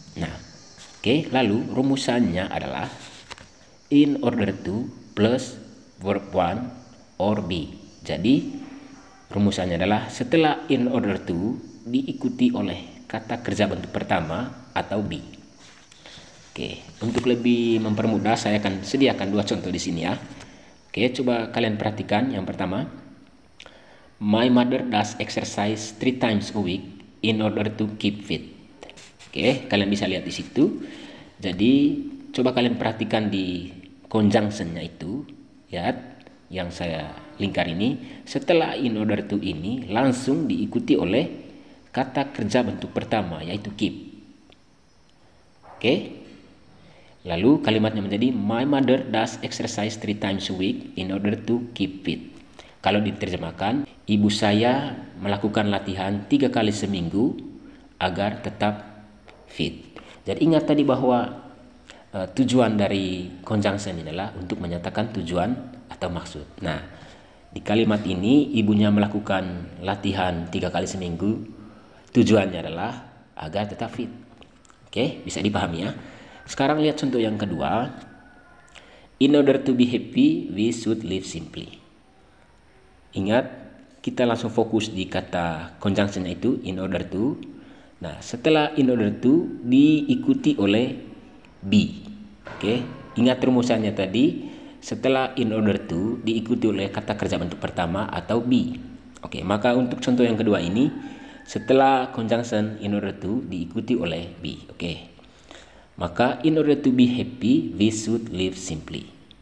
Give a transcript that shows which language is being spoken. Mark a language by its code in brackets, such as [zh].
[id] Nah, lalu rumusannya adalah [en] in order to plus verb one or be. [id] Jadi rumusannya adalah setelah in order to diikuti oleh kata kerja bentuk pertama atau be. Oke, untuk lebih mempermudah saya akan sediakan dua contoh di sini ya. Oke, coba kalian perhatikan yang pertama. [en] My mother does exercise 3 times a week in order to keep fit. [id] Oke, kalian bisa lihat di situ. Jadi coba kalian perhatikan di conjunctionnya itu ya, yang saya lingkar ini, setelah in order to ini langsung diikuti oleh kata kerja bentuk pertama yaitu keep. Lalu kalimatnya menjadi [en] my mother does exercise 3 times a week in order to keep fit. [id] Kalau diterjemahkan, ibu saya melakukan latihan 3 kali seminggu agar tetap fit. Jadi ingat tadi bahwa tujuan dari conjunction ini adalah untuk menyatakan tujuan atau maksud. Nah, di kalimat ini ibunya melakukan latihan 3 kali seminggu. Tujuannya adalah agar tetap fit. Bisa dipahami ya. Sekarang lihat contoh yang kedua. [en] In order to be happy, we should live simply. [id] Ingat, kita langsung fokus di kata conjunction itu in order to. Nah, setelah in order to diikuti oleh be. Ingat rumusannya tadi, setelah in order to diikuti oleh kata kerja bentuk pertama atau be. Maka untuk contoh yang kedua ini, setelah conjunction in order to diikuti oleh be. [en] Maka in order to be happy, we should live simply.